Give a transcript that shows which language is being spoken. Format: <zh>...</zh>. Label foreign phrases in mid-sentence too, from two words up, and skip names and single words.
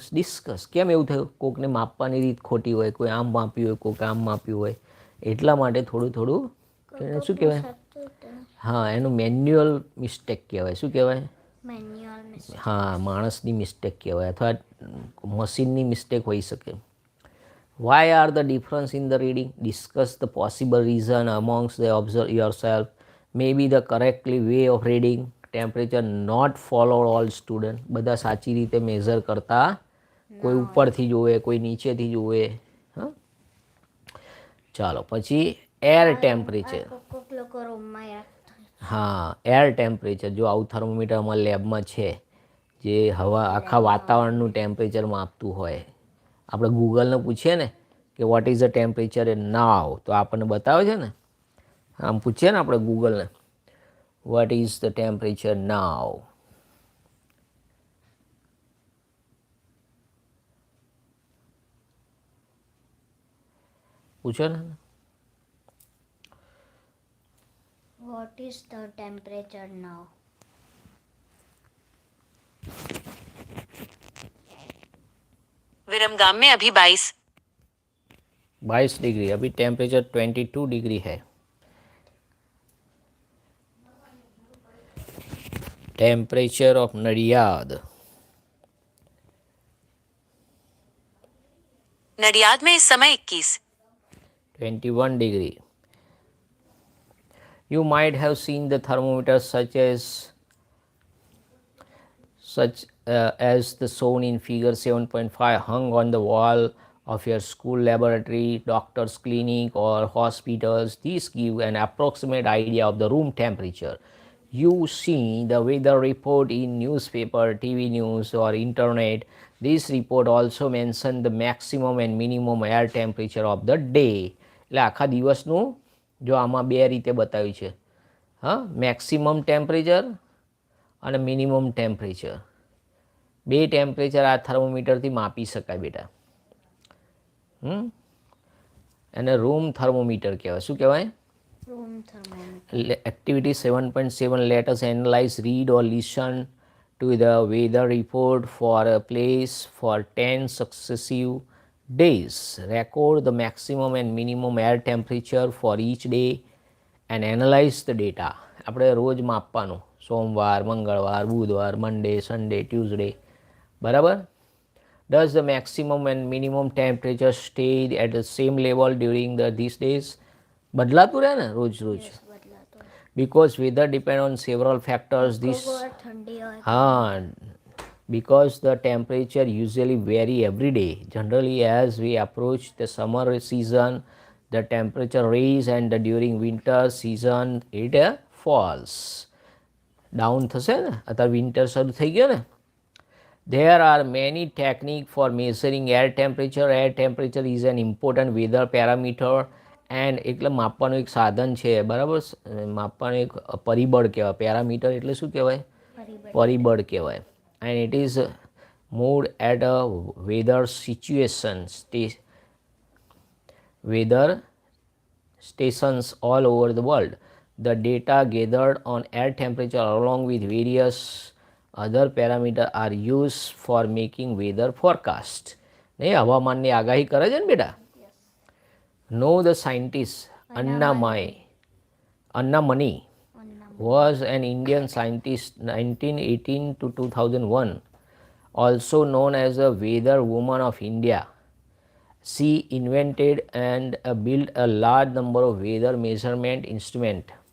<en>Discuss.</en> <gu>કેમ એવું થયું? કોકને માપવાની રીત ખોટી હોય, કોઈ આમ માપ્યું હોય, કોક આમ માપ્યું હોય, એટલા માટે થોડું થોડું એને શું કહેવાય? હા, એનું</gu> <en>manual mistake</en> <gu>કહેવાય. શું કહેવાય?</gu> <en>manual mistake.</en> <gu>હા, માણસની મિસ્ટેક કહેવાય, અથવા મશીનની મિસ્ટેક હોઈ શકે.</gu> <en>Why are the difference in the reading? Discuss the possible reason amongst the observe yourself. Maybe the correctly way of reading temperature not follow all student.</en> <gu>બધા સાચી રીતે મેઝર કરતા, કોઈ ઉપરથી જોવે, કોઈ નીચેથી જોવે. હા, ચાલો પછી</gu> <en>air temperature. હા, air temperature.</en> <gu>જો આવું થર્મોમીટર અમારા લેબમાં છે જે હવા આખા વાતાવરણનું ટેમ્પરેચર માપતું હોય. આપણે ગૂગલને પૂછીએ ને કે</gu> <en>what is the temperature a now,</en> <gu>તો આપણને બતાવે છે ને. આમ પૂછીએ ને આપણે ગૂગલને,</gu> <en>what is the temperature now?</en> <gu>પૂછો ને.</gu> <en>What is the temperature now?</en> <hi>विरमगाम में अभी 22 डिग्री. अभी टेम्परेचर 22 डिग्री है.</hi> <en>temperature of Nadiad.</en> <hi>नडियाद में इस समय</hi> <en>21 degree. You might have seen the thermometers such as the shown in figure 7.5 hung on the wall of your school laboratory, doctor's clinic or hospitals. These give an approximate idea of the room temperature. You see the weather report in newspaper, TV news or internet. This report also mention the maximum and minimum air temperature of the day.</en> <gu>એટલે આખા દિવસનું જો આમાં બે રીતે બતાવ્યું છે. હા,</gu> <en>maximum temperature</en> <gu>અને</gu> <en>minimum temperature.</en> <gu>બે ટેમ્પરેચર આ થર્મોમીટરથી માપી શકાય બેટા. એને</gu> <en>room thermometer</en> <gu>કહેવાય. શું કહેવાય?</gu> <en>room thermometer. Activity 7.7, let us analyze, read or listen to the weather report for a place for 10 successive days. Record the maximum and minimum air temperature for each day and analyze the data.</en> <gu>આપણે રોજ માપવાનું, સોમવાર, મંગળવાર, બુધવાર,</gu> <en>Monday, Sunday, Tuesday,</en> <gu>બરાબર.</gu> <en>Does the maximum and minimum temperature stay at the same level during these days?</en> <gu>બદલાતું રહે ને રોજ રોજ.</gu> <en>Because weather depend on several factors. This हाँ, because the temperature usually vary every day. Generally, as we approach the summer season, the temperature rise and during winter season it falls.</en> <gu>Down થશે ને, અત્યારે વિન્ટર શરૂ થઈ ગયો ને.</gu> <en>There are many techniques for measuring air temperature. Air temperature is an important weather parameter and</en> <gu>એટલે માપવાનું એક સાધન છે, બરાબર. માપવાનું એક પરિબળ કહેવાય. પેરામીટર એટલે શું કહેવાય? પરિબળ કહેવાય.</gu> <en>And it is moved at a weather situation weather stations all over the world. The data gathered on air temperature along with various other parameters are used for making weather forecast.</en> <gu>નહીં, હવામાનની આગાહી કરે છે ને બેટા.</gu> <en>No, the scientist Anna Mani was an Indian scientist 1918 to 2001, also known as the weather woman of India. She invented and built a large number of weather measurement instruments.</en>